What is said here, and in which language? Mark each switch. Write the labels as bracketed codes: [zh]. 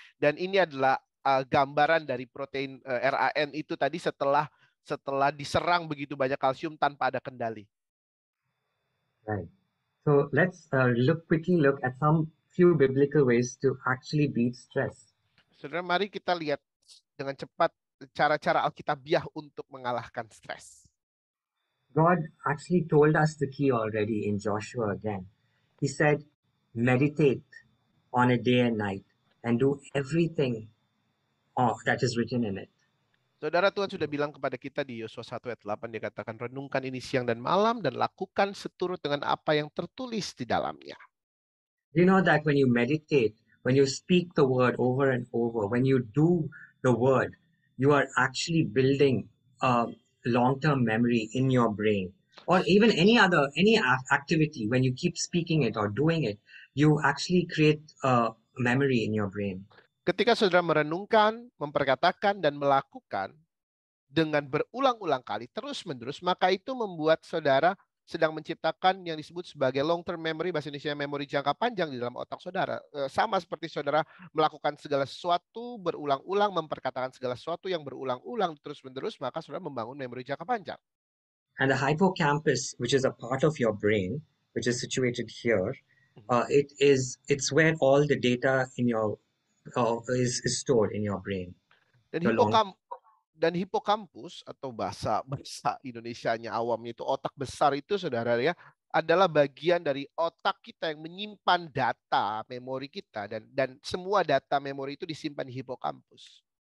[id] Dan ini adalah gambaran dari protein RAN itu tadi setelah diserang begitu banyak kalsium tanpa ada kendali. [en] Right. So let's quickly look at some few biblical ways to actually beat stress. [id] Saudara, mari kita lihat dengan cepat cara-cara Alkitabiah untuk mengalahkan stres. [en] God actually told us the key already in Joshua again. He said, meditate on a day and night and do everything that is written in it. [id] Saudara, Tuhan sudah bilang kepada kita di Yosua 1 ayat 8, dia katakan, renungkan ini siang dan malam dan lakukan seturut dengan apa yang tertulis di dalamnya. [en] You know that when you meditate, when you speak the word over and over, when you do the word, you are actually building long-term memory in your brain, or even any activity. When you keep speaking it or doing it, you actually create a memory in your brain. [id] Ketika saudara merenungkan, memperkatakan, dan melakukan dengan berulang-ulang kali, terus-menerus, maka itu membuat saudara sedang menciptakan yang disebut sebagai [en] long-term memory, [id] bahasa Indonesia memori jangka panjang di dalam otak saudara. Sama seperti saudara melakukan segala sesuatu berulang-ulang, memperkatakan segala sesuatu yang berulang-ulang terus-menerus, maka saudara membangun memori jangka panjang. [en] And the hippocampus, which is a part of your brain, which is situated here, it's where all the data in your is stored in your brain. [id] Dan hipokampus atau bahasa Indonesianya awamnya itu otak besar itu, saudara ya, adalah bagian dari otak kita yang menyimpan data memori kita, dan semua data memori itu disimpan di hipokampus.